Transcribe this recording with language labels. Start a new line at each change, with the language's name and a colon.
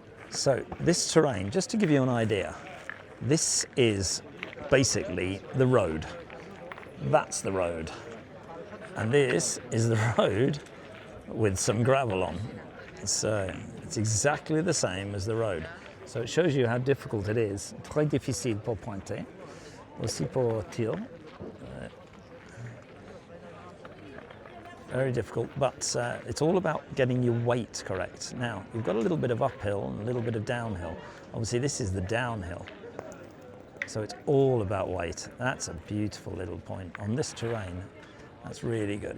English: So this terrain, just to give you an idea, this is basically the road. That's the road. And this is the road with some gravel on. So it's exactly the same as the road. So it shows you how difficult it is.
French: Très difficile pour pointer, aussi pour tir.
English: Very difficult, but it's all about getting your weight correct. Now, you've got a little bit of uphill and a little bit of downhill. Obviously, this is the downhill. So it's all about weight. That's a beautiful little point on this terrain. That's really good.